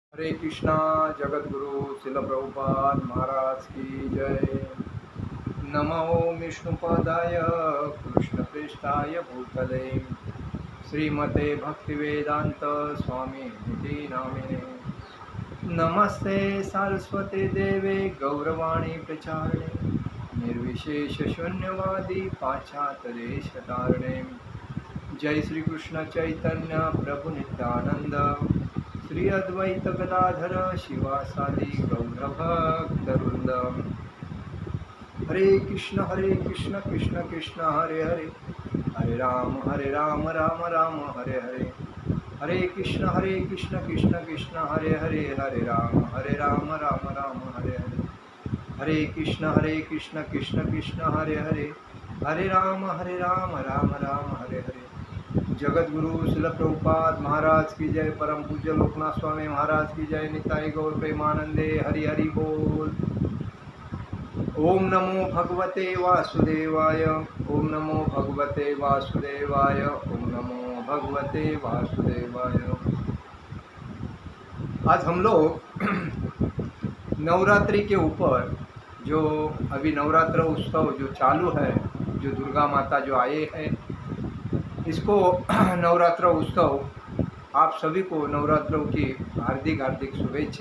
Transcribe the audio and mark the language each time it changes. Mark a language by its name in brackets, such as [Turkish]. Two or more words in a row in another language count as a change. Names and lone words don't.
[Hindi] हरे कृष्णा। जगत गुरु शिल प्रभुपाद महाराज की जय। [Sanskrit] नमो विष्णुपदाय कृष्ण पृष्ठाय भूतले श्रीमते भक्तिवेदांत स्वामी निधि नामिने। नमस्ते सरस्वती देवे गौरवाणी प्रचारिणे निर्विशेष शून्यवादी पाश्चात्य देशतारिणे। जय श्री कृष्ण चैतन्य प्रभु नित्यानंद श्री अद्वैत गदाधर शिवासादि गौरभक्तवृंद। हरे कृष्ण कृष्ण कृष्ण हरे हरे, हरे राम राम राम हरे हरे। हरे कृष्ण कृष्ण कृष्ण हरे हरे, हरे राम राम हरे हरे। हरे कृष्ण कृष्ण कृष्ण हरे हरे, हरे राम राम हरे हरे। [Hindi] जगत गुरु शिल प्रभुपाद महाराज की जय। परम पूज्य लोकनाथ स्वामी महाराज की जय। [Bangla] নিতাই গৌর প্রেমানন্দে হরি হরি বোল। [Sanskrit] ओम नमो भगवते वासुदेवाय, ओम नमो भगवते वासुदेवाय, ओम नमो भगवते वासुदेवाय। [Hindi] आज हम लोग नवरात्रि के ऊपर, जो अभी नवरात्र उत्सव जो चालू है, जो दुर्गा माता जो आए हैं, इसको नवरात्र उत्सव, आप सभी को नवरात्रों की हार्दिक शुभेच्छा।